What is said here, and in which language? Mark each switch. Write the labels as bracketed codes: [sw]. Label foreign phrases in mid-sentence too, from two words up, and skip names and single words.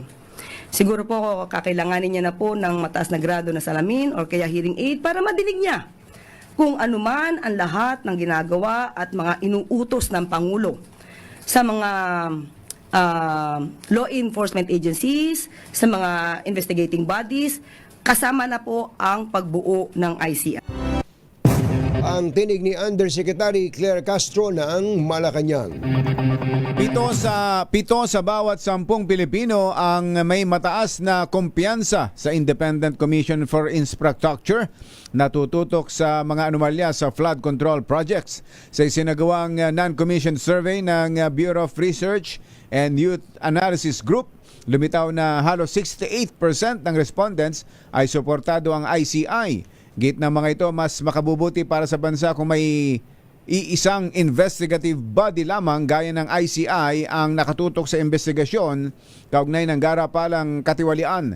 [tl] Siguro po kakailanganin niya na po ng mataas na grado na salamin o kaya [en] hearing aid [tl] para madinig niya kung anuman ang lahat ng ginagawa at mga inuutos ng Pangulo sa mga [en] law enforcement agencies, [tl] sa mga [en] investigating bodies, [tl] kasama na po ang pagbuo ng ICI. Ang ang tinig ni Undersecretary Claire Castro ng Malacanang. 7 sa bawat 10 Pilipino ang may mataas na kumpiyansa sa Independent Commission for Infrastructure na tututok sa mga anomalya sa [en] flood control projects. [tl] Sa isinagawang [en] non-commissioned survey [tl] ng Bureau of Research and Youth Analysis Group, lumitaw na halos 68% ng respondents ay suportado ang ICI. Git ng mga ito, mas makabubuti para sa bansa kung may iisang [en] investigative body [tl] lamang gaya ng ICI ang nakatutok sa investigasyon kaugnay ng garapalang katiwalian.